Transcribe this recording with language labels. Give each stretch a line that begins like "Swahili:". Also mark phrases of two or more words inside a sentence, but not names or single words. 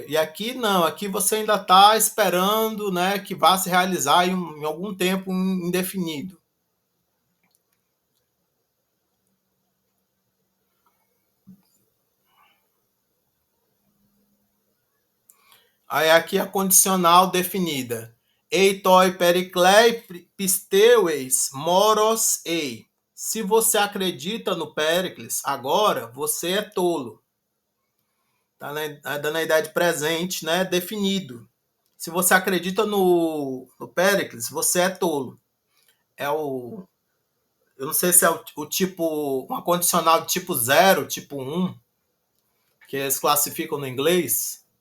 Portuguese: E aqui não, aqui você ainda está esperando, né, que vá se realizar em algum tempo indefinido. Aí aqui a condicional definida.
Greek: εἰ τῷ Περικλεῖ πιστεύεις μῶρος εἶ.
Portuguese: Se você acredita no Péricles, agora você é tolo. Está dando a ideia de presente, né, definido. Se você acredita no Péricles, você é tolo. Eu não sei se é o tipo, uma condicional de tipo 0, tipo 1, que eles classificam no inglês.